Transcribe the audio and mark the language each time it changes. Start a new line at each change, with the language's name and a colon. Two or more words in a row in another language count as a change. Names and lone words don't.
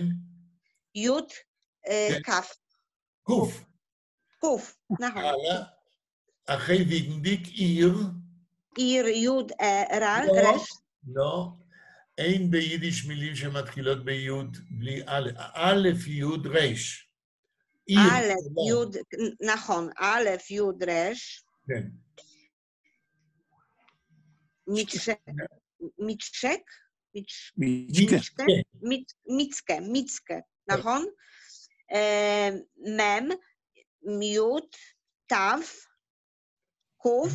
Hebrew: יוד, כן. כף, קוף. קוף, נכון. הלאה, אחרי ויגנדיק, עיר. עיר, יוד, לא, רש, לא, אין ביידיש מילים שמתחילות ביוד בלי א', א', יוד, רש. עיר. א', יוד, נכון, א', יוד, רש, כן. מיצ'ק, מיצקה, נכון? מם, מיוט, תו, קוף,